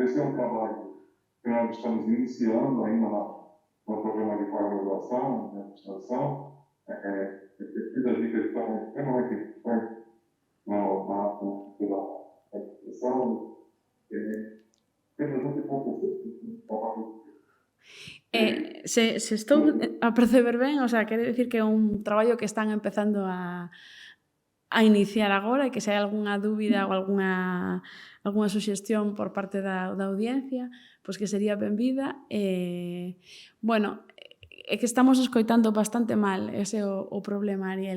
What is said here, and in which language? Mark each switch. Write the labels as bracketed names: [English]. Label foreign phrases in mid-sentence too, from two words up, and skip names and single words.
[Portuguese] Esse é um trabalho que nós estamos iniciando ainda no programa de pós-graduação, de administração. Muitas dicas estão extremamente importantes pela administração, [Galician] Se estou a perceber ben, o sea, quere dicir que é un traballo que están empezando a iniciar agora e que se hai algunha dúbida ou algunha suxestión por parte da audiencia, pois que sería benvida. Bueno, é que estamos escoitando bastante mal, ese é o problema, Ariel.